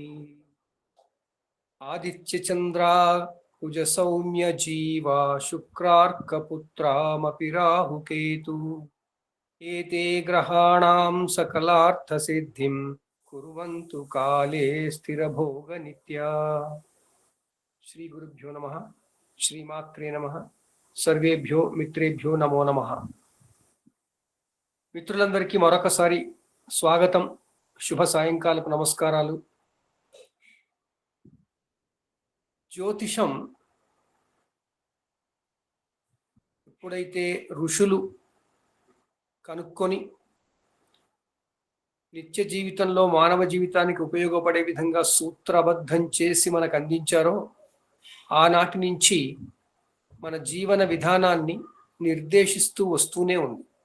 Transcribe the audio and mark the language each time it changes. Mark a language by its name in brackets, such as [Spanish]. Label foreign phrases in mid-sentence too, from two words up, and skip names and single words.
[Sanskrit] आदित्य चंद्रा कुज सौम्य जीवा शुक्रार्कपुत्रामपि राहुकेतु एते ग्रहाणां सकलार्थसिद्धिं कुर्वन्तु काले स्थिरभोगनित्या। श्री गुरुभ्यो नमः। श्रीमात्रे नमः। सर्वेभ्यो मित्रेभ्यो नमो नमः। [Telugu] మిత్రులందరికీ మరొకసారి స్వాగతం, శుభ సాయంకాలపు నమస్కారాలు. జ్యోతిషం ఎప్పుడైతే ఋషులు కనుక్కొని నిత్య జీవితంలో మానవ జీవితానికి ఉపయోగపడే విధంగా సూత్రబద్ధం చేసి మనకు అందించారో ఆనాటి నుంచి మన జీవన విధానాన్ని నిర్దేశిస్తూ వస్తూనే ఉంది.